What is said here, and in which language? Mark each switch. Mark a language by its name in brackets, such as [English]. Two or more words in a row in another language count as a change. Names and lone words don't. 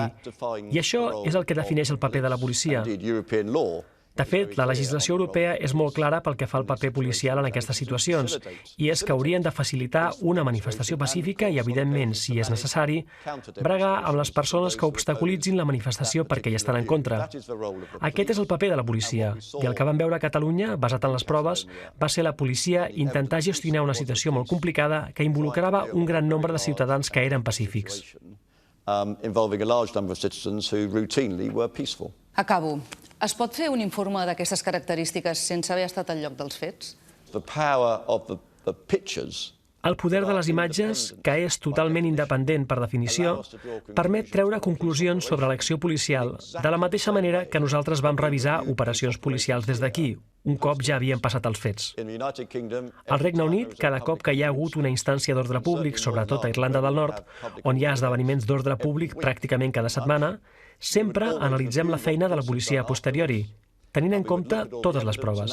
[Catalan] I això és el que defineix el paper de la policia. De fet, la legislació europea és molt clara pel que fa al paper policial en aquestes situacions, i és que haurien de facilitar una manifestació pacífica i, evidentment, si és necessari, bregar amb les persones que obstaculitzin la manifestació perquè hi estan en contra. Aquest és el paper de la policia, i el que vam veure a Catalunya, basat en les proves, va ser la policia intentar gestionar una situació molt complicada que involucrava un gran nombre de ciutadans que eren pacífics. [English] involving a large number of citizens who routinely were peaceful. [Catalan] Acabo. Es pot fer un informe d'aquestes característiques sense haver estat al lloc dels fets? [English] The power of the pictures. [Catalan] El poder de les imatges, que és totalment independent per definició, permet treure conclusions sobre l'acció policial, de la mateixa manera que nosaltres vam revisar operacions policials des d'aquí, un cop ja havien passat els fets. Al Regne Unit, cada cop que hi ha hagut una instància d'ordre públic, sobretot a Irlanda del Nord, on hi ha esdeveniments d'ordre públic pràcticament cada setmana, sempre analitzem la feina de la policia a posteriori, tenint en compte totes les proves.